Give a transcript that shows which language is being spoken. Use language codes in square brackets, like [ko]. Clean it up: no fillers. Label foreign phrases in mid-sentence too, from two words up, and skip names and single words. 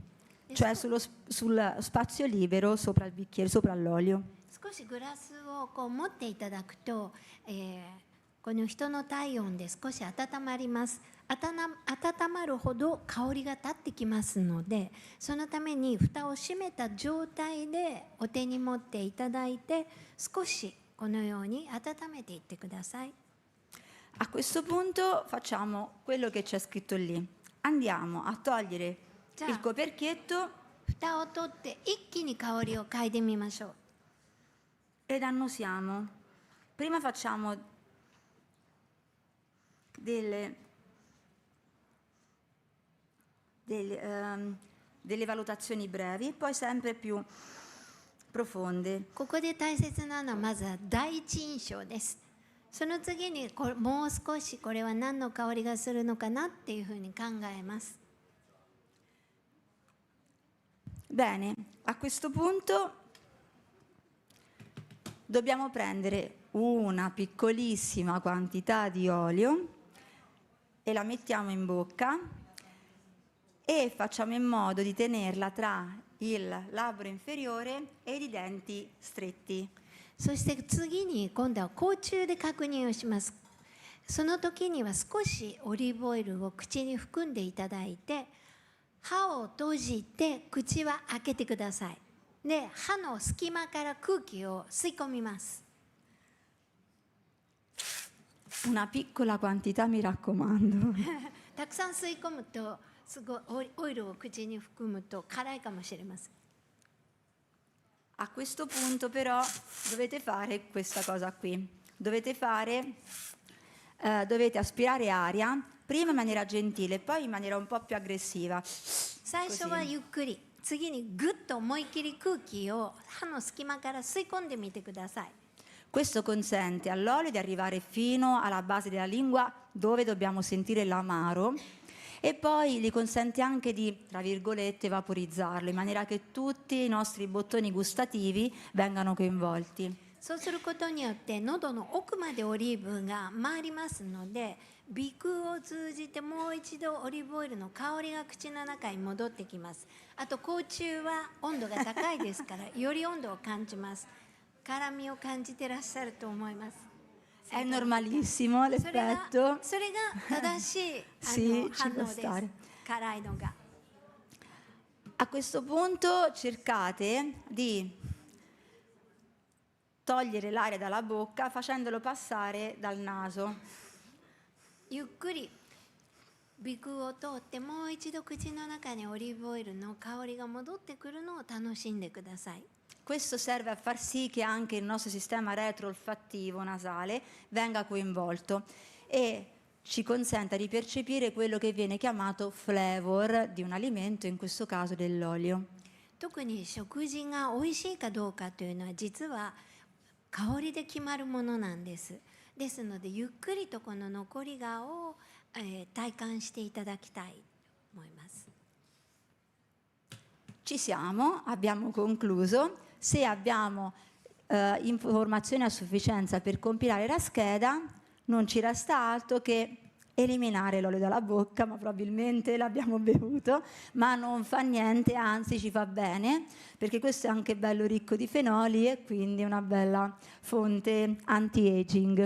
[it] Cioè sul spazio libero sopra il bicchiere, sopra l'olio. [ja] 少しグラスをこう持っていただくと、この人の体温で少し温まります。温まるほど香りが立ってきますので、そのために蓋を閉めた状態でお手に持っていただいて少しこのように温めていってください。 [it] A questo punto facciamo quello che c'è scritto lì. Andiamo a togliere il coperchietto [ja] 蓋を取って一気に香りを嗅いでみましょう。 [it] ed annusiamo. Prima facciamo delle valutazioni brevi, poi sempre più profonde. [ja] ここで大切なのはまずは第一印象です。 その次にもう少しこれは何の香りがするのかなっていうふうに考えます。 [it] Bene, a questo punto dobbiamo prendere una piccolissima quantità di olio e la mettiamo in bocca e facciamo in modo di tenerla tra il labbro inferiore e i denti stretti. [ja] そして次に今度は口中で確認をします。その時には少しオリーブオイルを口に含んでいただいて、歯を閉じて口は開けてください。で、歯の隙間から空気を吸い込みます。 [it] Una piccola quantità, mi raccomando. [ja] たくさん吸い込むと、すごいオイルを口に含むと辛いかもしれません。 [it] A questo punto però dovete fare questa cosa qui. Dovete aspirare aria, prima in maniera gentile, poi in maniera un po' più aggressiva. [ja] 最初はゆっくり、次にぐっと思い切り空気を歯の隙間から吸い込んでみてください。 [it] Questo consente all'olio di arrivare fino alla base della lingua dove dobbiamo sentire l'amaro e poi gli consente anche di, tra virgolette, vaporizzarlo in maniera che tutti i nostri bottoni gustativi vengano coinvolti. [ja] そうすることによって喉の奥までオリーブが回りますので、鼻腔を通じてもう一度オリーブオイルの香りが口の中に戻ってきます。あと口中は温度が高いですからより温度を感じます。辛みを感じてらっしゃると思います。 [it] È normalissimo l'effetto. [ja] それが正しい [it] sì, [ja] 反 [it] ci [ja] 応 [it] può [ja] です。 [it] stare. [ja] 辛いのが。 [it] A questo punto cercate di togliere l'aria dalla bocca facendolo passare dal naso. [ja] ゆっくり鼻腔を通ってもう一度口の中にオリーブオイルの香りが戻ってくるのを楽しんでください。 [it] Questo serve a far sì che anche il nostro sistema retroolfattivo nasale venga coinvolto e ci consenta di percepire quello che viene chiamato flavor di un alimento, in questo caso dell'olio. [ja] 特に食事が美味しいかどうかというのは実は香りで決まるものなんです。ですのでゆっくりとこの残り香を、体感していただきたいと思います。 [it] Ci siamo, abbiamo concluso. Se abbiamo informazioni a sufficienza per compilare la scheda, non ci resta altro che eliminare l'olio dalla bocca, ma probabilmente l'abbiamo bevuto, ma non fa niente, anzi ci fa bene, perché questo è anche bello ricco di fenoli e quindi una bella fonte anti-aging.